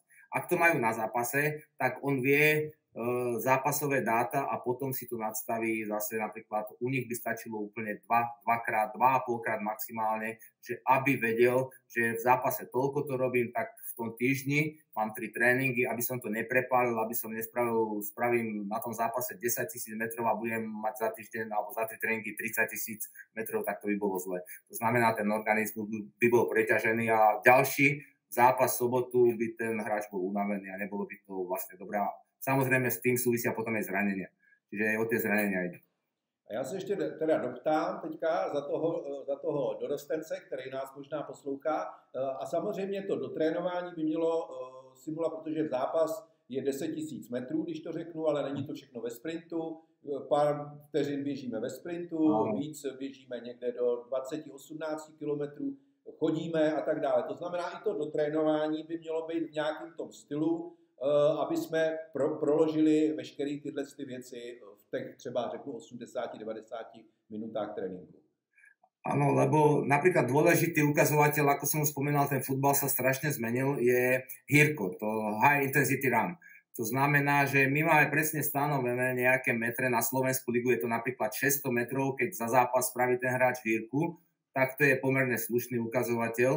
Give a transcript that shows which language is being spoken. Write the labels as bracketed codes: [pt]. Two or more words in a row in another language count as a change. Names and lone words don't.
[sk] Ak to majú na zápase, tak on vie zápasové dáta a potom si to nadstaví zase napríklad, u nich by stačilo úplne 2 krát, 2,5 krát maximálne, že aby vedel, že v zápase toľko to robím, tak v tom týždni mám 3 tréningy, aby som to neprepálil, aby som spravím na tom zápase 10 000 metrov a budem mať za týždeň alebo za 3 tréningy 30 000 metrov, tak to by bolo zle. To znamená, ten organizmus by bol preťažený a ďalší zápas sobotu by ten hráč bol unavený a nebolo by to vlastne dobré. Samozrejme s tým súvisia potom aj zranenia. Čiže aj o tie zranenia ide. [cs] A já se ještě teda doptám teďka za toho dorostence, který nás možná poslouchá. A samozřejmě to dotrénování by mělo simulovat, protože v zápas je 10 000 metrů, když to řeknu, ale není to všechno ve sprintu. Pár vteřin běžíme ve sprintu, víc běžíme někde do 20-18 kilometrů, chodíme a tak dále. To znamená, i to dotrénování by mělo být v nějakém tom stylu, aby jsme proložili veškeré tyhle věci v těch třeba řeknu 80-90 minutách tréninku. [sk] Áno, lebo napríklad dôležitý ukazovateľ, ako som spomínal, ten futbal sa strašne zmenil, je HIRCO, [en] to High Intensity Run. [sk] To znamená, že my máme presne stanovené nejaké metre, na Slovensku ligu je to napríklad 600 metrov, keď za zápas spraví ten hráč HIRCu, tak to je pomerne slušný ukazovateľ.